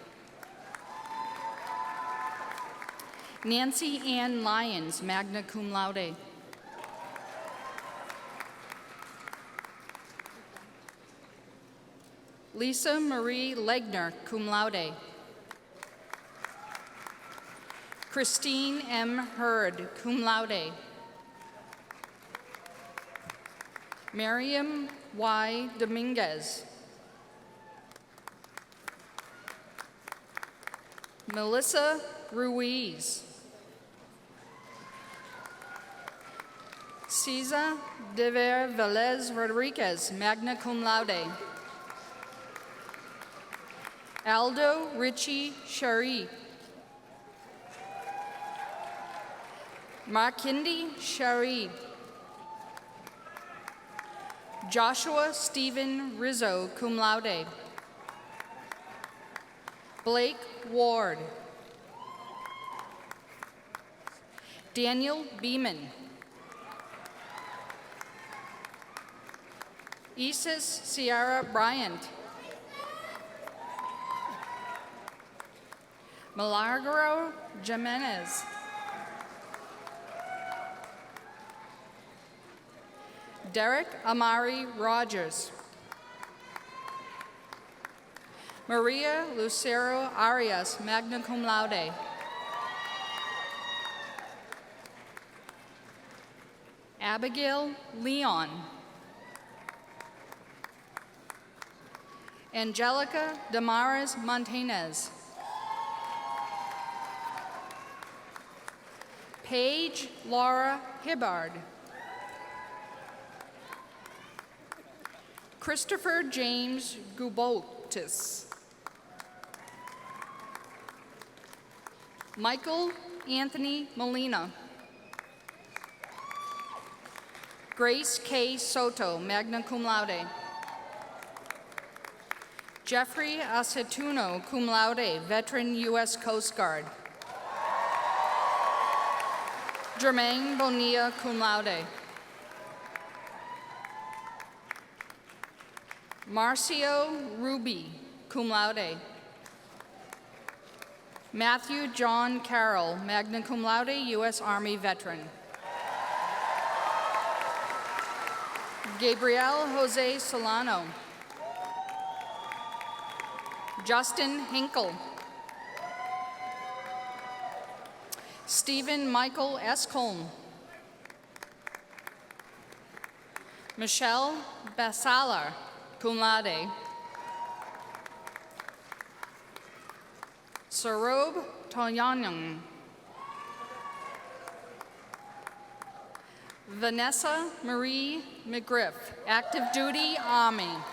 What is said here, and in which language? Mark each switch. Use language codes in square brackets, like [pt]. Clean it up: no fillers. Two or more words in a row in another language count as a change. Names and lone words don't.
[en] Nancy Ann Lyons, [la] magna cum laude. [en] Lisa Marie Legner, [la] cum laude. [en] Christine M. Hurd, [la] cum laude. [en] Miriam Y. Dominguez. Melissa Ruiz. Cesar de Velez Rodriguez, [la] magna cum laude. [en] Aldo Richie Shari. Markindi Shari. Joshua Stephen Rizzo, [la] cum laude. [en] Blake Ward. Daniel Beeman. Isis Sierra Bryant. Milagro Jimenez. Derek Amari Rogers. Maria Lucero Arias, [la] magna cum laude. [en] Abigail Leon. Angelica Damaris Montanez. Paige Laura Hibbard. Christopher James Gubotis. Michael Anthony Molina. Grace K. Soto, [la] magna cum laude. [en] Jeffrey Acetuno, [la] cum laude, [en] veteran U.S. Coast Guard. Jermaine Bonilla, [la] cum laude. [en] Marcio Ruby, [la] cum laude. [en] Matthew John Carroll, [la] magna cum laude, [en] U.S. Army veteran. Gabriel Jose Solano. Justin Hinkle. Stephen Michael Escolm. Michelle Basalar, [la] cum laude. [en] Sarob Toyanang. Vanessa Marie McGriff, active duty Army.